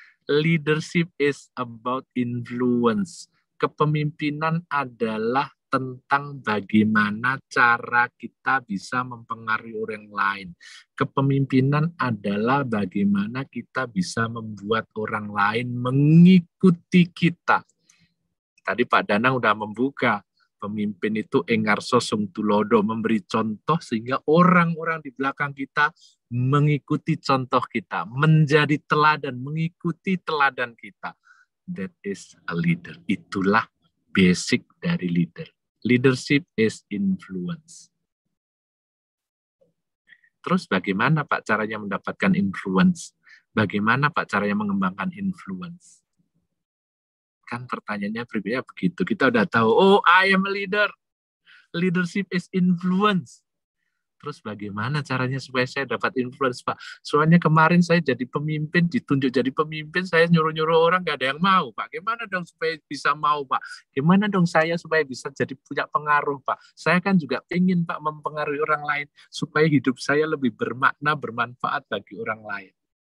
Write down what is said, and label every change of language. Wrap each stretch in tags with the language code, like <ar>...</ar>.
<en>Leadership is about influence.</en> <id>Kepemimpinan adalah tentang bagaimana cara kita bisa mempengaruhi orang lain. Kepemimpinan adalah bagaimana kita bisa membuat orang lain mengikuti kita. Tadi Pak Danang udah membuka, pemimpin itu engarso sung tulodo, memberi contoh sehingga orang-orang di belakang kita mengikuti contoh kita, menjadi teladan, mengikuti teladan kita.</id> <en>That is a leader.</en> <id>Itulah basic dari leader.</id> <en>Leadership is influence.</en> <id>Terus bagaimana Pak caranya mendapatkan influence? Bagaimana Pak caranya mengembangkan influence? Kan pertanyaannya berbeda begitu. Kita udah tahu, oh</id> <en>I am a leader. Leadership is influence.</en> <id>Terus bagaimana caranya supaya saya dapat influence, Pak? Soalnya kemarin saya jadi pemimpin, ditunjuk jadi pemimpin, saya nyuruh-nyuruh orang, gak ada yang mau, Pak. Gimana dong supaya bisa mau, Pak? Gimana dong saya supaya bisa jadi punya pengaruh, Pak? Saya kan juga ingin, Pak, mempengaruhi orang lain, supaya hidup saya lebih bermakna, bermanfaat bagi orang lain.</id>